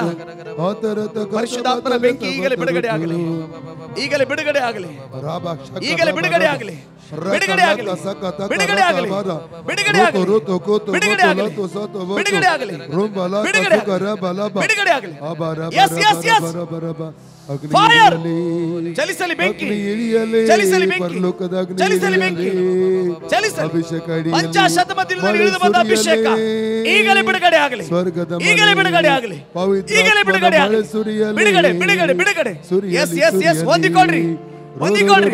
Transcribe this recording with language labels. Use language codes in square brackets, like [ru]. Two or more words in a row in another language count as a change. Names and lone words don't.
[kn] ಪರಿಶುದ್ಧಾತ್ಮನ ಬೆಂಕಿ ಈಗಲೇ ಬಿಡುಗಡೆ ಆಗಲಿ, ಈಗಲೇ ಬಿಡುಗಡೆ ಆಗಲಿ, ಈಗಲೇ ಬಿಡುಗಡೆ ಆಗಲಿ, ಬಿಡುಗಡೆ ಆಗಲಿ, ಬಿಡುಗಡೆ ಆಗಲಿ, ಬಿಡುಗಡೆ ಆಗಲಿ, ಬಿಡುಗಡೆ ಆಗಲಿ, ಬಿಡುಗಡೆ ಆಗಲಿ, ಬಿಡುಗಡೆ ಆಗಲಿ. [en] Yes, yes, yes. Fire. [kn] ಚಲಿಸಲಿ ಬೆಂಕಿ, ಚಲಿಸಲಿ ಬೆಂಕಿ, ಚಲಿಸಲಿ ಬೆಂಕಿ, ಚಲಿಸಲಿ. ಪಂಚಾಶತಮದಲ್ಲಿ ಇಳಿದು ಬಂದ ಅಭಿಷೇಕ ಈಗಲೇ ಬಿಡುಗಡೆ ಆಗಲಿ, ಈಗಲೇ ಬಿಡುಗಡೆ ಆಗಲಿ, ಈಗಲೇ ಬಿಡುಗಡೆ ಆಗಲಿ. ಬಿಡುಗಡೆ ಬಿಡುಗಡೆ ಬಿಡುಗಡೆ. [en] yes yes yes. [kn] ಹೊಂದಿಕೊಳ್ಳ್ರಿ, ಹೊಂದಿಕೊಳ್ಳ್ರಿ.